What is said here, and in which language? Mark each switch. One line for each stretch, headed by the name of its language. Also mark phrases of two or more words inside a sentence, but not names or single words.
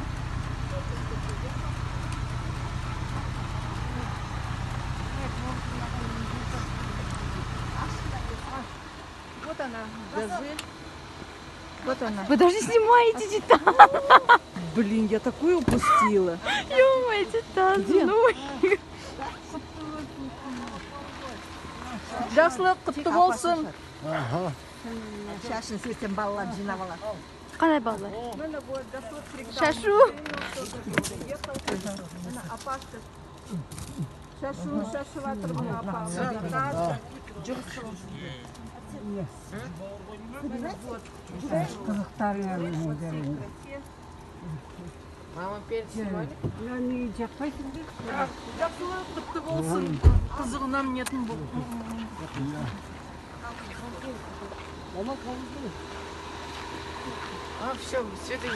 Russian: Вот она, газель. Вот она. Вы даже не снимаете Титан. Блин, я такую упустила. Ё-моё, Титан. Где?
Kazakh: Жақсылық құтты болсын. Шашын сөйтсем балалар жинап алады. Қалай балалар? Шашу. Шашу, шашыватыр мына апа.
Russian: Мама перец снимали?
Kazakh: Жақсылық құтты болсын. Қызығынан нетін бұл.
Russian: А, все, это